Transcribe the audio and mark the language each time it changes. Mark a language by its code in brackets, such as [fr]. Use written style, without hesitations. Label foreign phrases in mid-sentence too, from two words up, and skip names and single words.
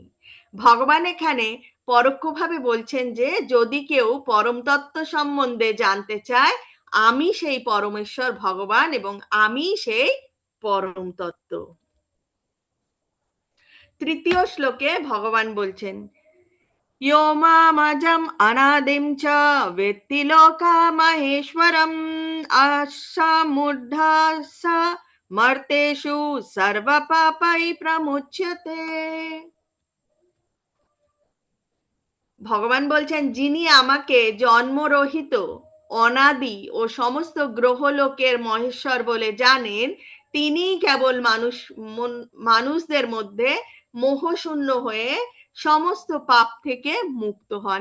[bn] ভগবান এখানে পরোক্ষভাবে বলছেন যে যদি কেউ পরম তত্ত্ব সম্বন্ধে জানতে চায়, আমি সেই পরমেশ্বর ভগবান এবং আমি সেই পরম তত্ত্ব। তৃতীয় শ্লোকে ভগবান বলছেন, [sa] यो मामजम् अनादिं च वेत्ति लोकमहेश्वरम् आशामूढा स मर्तेषु सर्वपापै प्रमुच्यते। [bn] ভগবান বলছেন যিনি আমাকে জন্মরহিত, অনাদি ও সমস্ত গ্রহলোকের মহেশ্বর বলে জানেন, তিনি কেবল মানুষদের মধ্যে মোহশূন্য হয়ে সমস্ত পাপ থেকে মুক্ত হন।